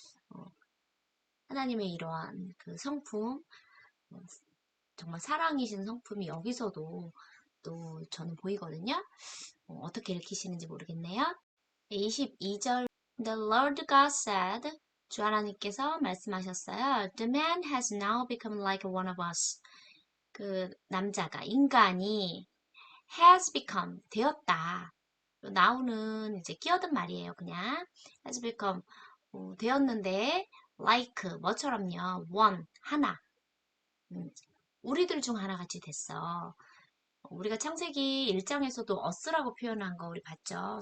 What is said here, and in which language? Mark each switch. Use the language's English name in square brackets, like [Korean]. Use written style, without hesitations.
[Korean] 어, 하나님의 이러한 그 성품, 어, 정말 사랑이신 성품이 여기서도 또 저는 보이거든요. 어떻게 읽히시는지 모르겠네요. 22절 [English] The Lord God said [Korean] 주 하나님께서 말씀하셨어요. [English] The man has now become like one of us. [Korean] 그 남자가 인간이 has become 되었다. now는 이제 끼어든 말이에요. 그냥 has become 되었는데 like 뭐처럼요. one 하나. 우리들 중 하나같이 됐어. 우리가 창세기 1장에서도 us라고 표현한 거 우리 봤죠.